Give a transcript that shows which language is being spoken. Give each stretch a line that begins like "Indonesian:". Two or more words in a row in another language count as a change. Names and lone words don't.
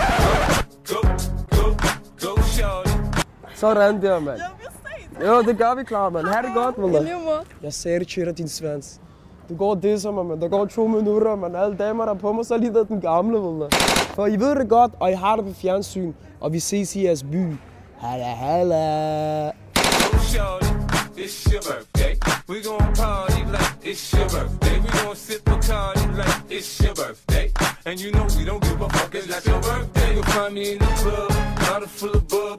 Danish: 92. Sådan der, mand. Ja, vi Det gør vi, Clara, mand. Ha' det godt, mand. I lige måde. Jeg sagde det til dig, din svans. Du går og disser mig, mand. Der går 2 minutter, mand. Alle damer, der er på mig, så er lige den gamle, mand. For I ved det godt, og I har det på fjernsyn. Og vi ses i jeres by. Halla, halla.
English: It's your birthday. We gon' party like it's your birthday. We gon' sip Bacardi like it's your birthday. And you know we don't give a fuck, it's like your birthday. You'll find me in the club, bottle full of bub.